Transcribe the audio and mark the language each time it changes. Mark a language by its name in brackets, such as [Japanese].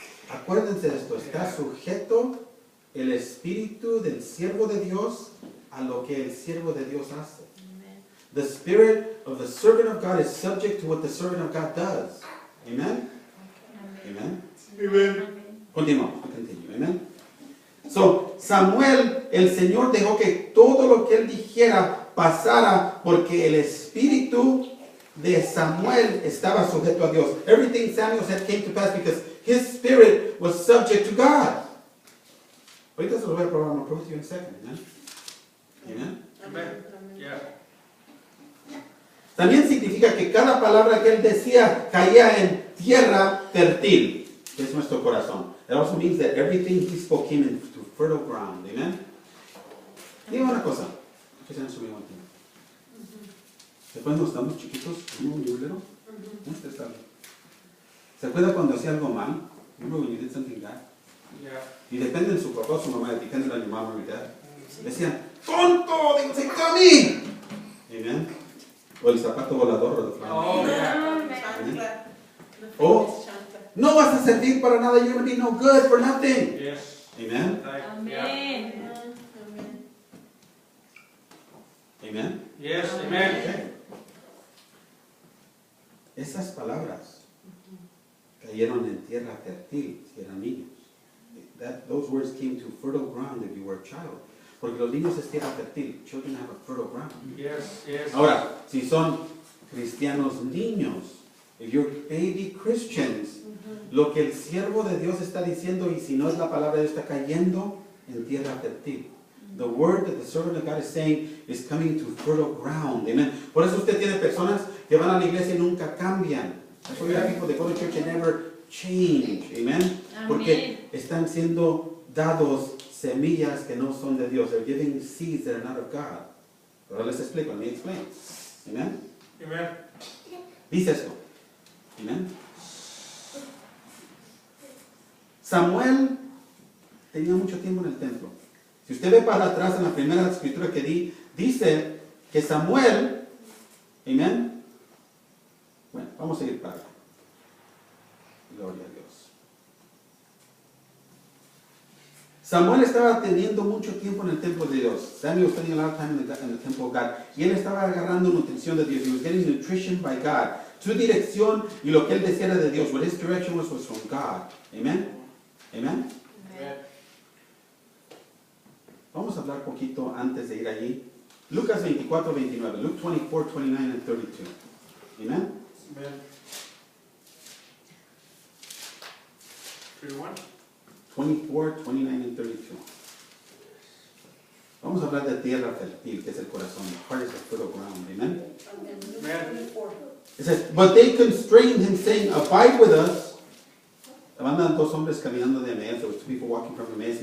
[Spanish] Acuérdense de esto, está sujeto el espíritu del siervo de Dios a lo que el siervo de Dios hace. [English] The spirit of the servant of God is subject to what the servant of God does. Amen? Amen? Amen. [Spanish] Continuamos, continue. Amen? So, Samuel, el Señor dejó que todo lo que él dijera pasara porque el espíritu de Samuel estaba sujeto a Dios. [English] Everything Samuel said came to pass because his spirit was subject to God. [Spanish] Ahorita se lo voy a probar, [English] I'll prove it to you in a second. Amen? Amen? Amen. Yeah. [Spanish] También significa que cada palabra que él decía caía en tierra fértil, que es nuestro corazón. [English] It also means that everything he spoke came into fertile ground. Amen? [Spanish] Dime una cosa. [English] Just answer me one thing. [Spanish] Después cuando estamos chiquitos, uno muy bulero, este está bien. ¿Se acuerda cuando hacía algo mal? [English] Remember when you did something bad? Yeah. [Spanish] Y depende de su papá o su mamá, depende de [English] your mom or your dad. [Spanish] Decían, ¡tonto! ¡Digo, se quitó a mí! Amen. O el zapato volador o [English] the fly. Oh, yeah. [Spanish] Oh, no vas a servir para nada. [English] You're going to be no good for nothing. Yes. Amen. Yeah. [Spanish] Amén. [English] Amen. Yes. Amen. Okay. [Spanish] Esas palabras cayeron en tierra fértil si eran niños. [English] Those words came to fertile ground if you were a child. [Spanish] Porque los niños es tierra fértil. [English] Children have a fertile ground. Yes. Yes. [Spanish] Ahora, si son cristianos niños, [English] if you're baby Christians, [Spanish] lo que el siervo de Dios está diciendo, y si no es la palabra de Dios, está cayendo en tierra fértil. [English] The word that the servant of God is saying is coming to fertile ground. Amen. [Spanish] Por eso usted tiene personas que van a la iglesia y nunca cambian. [English] That's why you have people that go to church and never change. Amen. [Spanish] Porque están siendo dados semillas que no son de Dios. [English] They're giving seeds that are not of God. [Spanish] Ahora les explico. [English] Let me explain. Amen. Amen. [Spanish] Dice esto. Amen. Samuel tenía mucho tiempo en el templo. Si usted ve para atrás en la primera escritura que di, dice que Samuel, amén. Bueno, vamos a seguir para allá. Gloria a Dios. Samuel estaba teniendo mucho tiempo en el templo de Dios. [English] Samuel was spending a lot of time in the temple of God. [Spanish] Y él estaba agarrando nutrición de Dios. [English] He was getting nutrition by God. [Spanish] Su dirección y lo que él decía era de Dios. [English] What his direction was from God. Amen. Amen. [Spanish] Vamos a hablar poquito antes de ir allí. [English] Lucas 24, 29. Luke 24, 29 and 32. Amen. Amen. 31. 24, 29 and 32. [Spanish] Vamos a hablar de tierra fértil, que es el corazón. [English] The heart is the fertile ground. Amen. Amen. It says, but they constrained him, saying, abide with us. [Spanish] Andan dos hombres caminando de Emmaus. [English] There was two people walking from Emmaus.